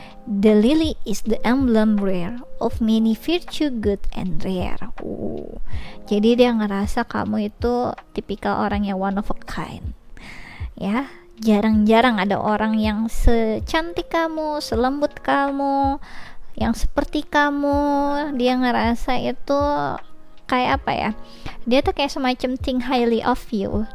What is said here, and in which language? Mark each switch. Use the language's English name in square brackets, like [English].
[English] The lily is the emblem rare of many virtue, good and rare. [Indonesian] Jadi dia ngerasa kamu itu tipikal orang yang [English] one of a kind. [Indonesian] Ya, jarang-jarang ada orang yang secantik kamu, selembut kamu, yang seperti kamu. Dia ngerasa itu kayak apa ya, dia tuh kayak semacam [English] think highly of you.